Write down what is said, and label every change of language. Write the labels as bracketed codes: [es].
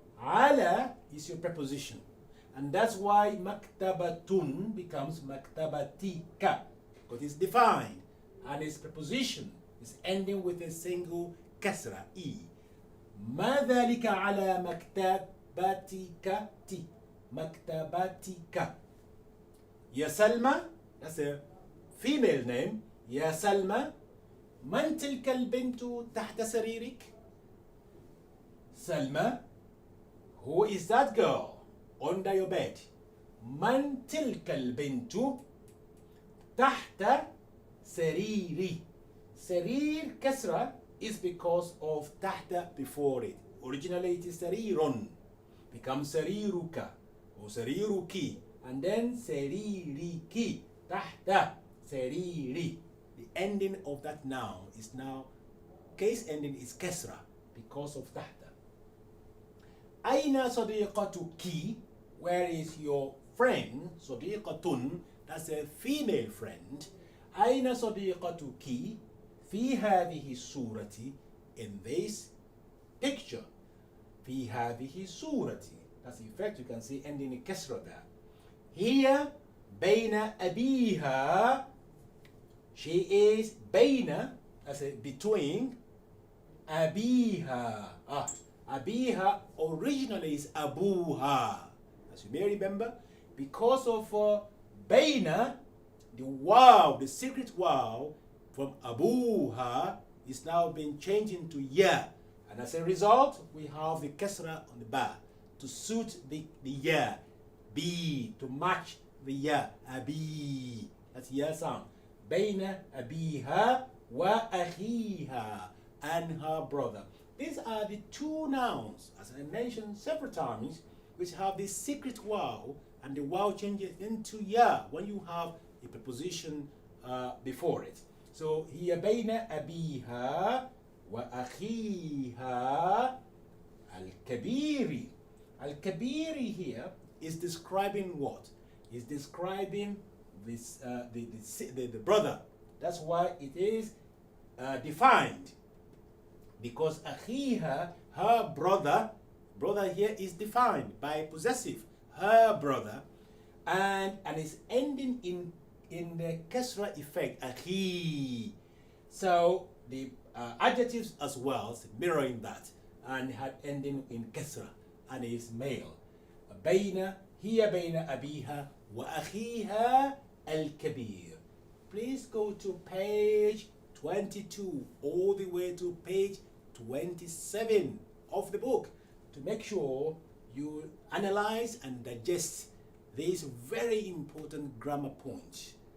[en] على is your preposition. And that's why maktabatun becomes maktabatika, because it's defined and its preposition is ending with a single kasra, e. [ar] ما ذلك على مكتبتك, t. مكتبتك. يا سلمى, [en] that's a female name. [ar] يا سلمى, من تلك البنت تحت سريرك؟ سلمى, [en] who is that girl under your bed? [ar] من تلك البنت تحت سريري. سرير كسرة [en] is because of تحت before it. Originally it is سرير, becomes سريرك or سريرك, and then سريرك. [ar] تحت سريري. [en] The ending of that noun is now, case ending is كسرة because of تحت. [ar] أين صديقتك? [en] Where is your friend? صديقة, that's a female friend. [ar] أين صديقتك في هذه الصورة? [en] In this picture. [ar] في هذه الصورة. [en] That's the effect you can see ending in كسرة there. Here [ar] بين أبيها. [en] She is بين, as a between, أبيها. أبيها originally is أبوها. As you may remember, because of بين, the wow, the secret wow from أبوها is now being changed into ya. And as a result, we have the kasra on the ba to suit the ya. B, to match the ya. Abi. That's ya sound. [ar] بين أبيها وأخيها, [en] and her brother. These are the two nouns, as I mentioned several times, which have the secret wow, and the wow changes into ya when you have a preposition before it. [ar] So هي بين أبيها وأخيها الكبير. [en] Al-Kabir here is describing what? Is describing this the brother. That's why it is defined, because akhiha, her brother here is defined by possessive, her brother, and is ending in the kasra effect, akhi. So the adjectives as well mirroring that, and had ending in kasra, and is male. [ar] بين, هي بين أبيها وأخيها الكبير. [en] Please go to page 22 all the way to page 27 of the book to make sure you analyze and digest these very important grammar points.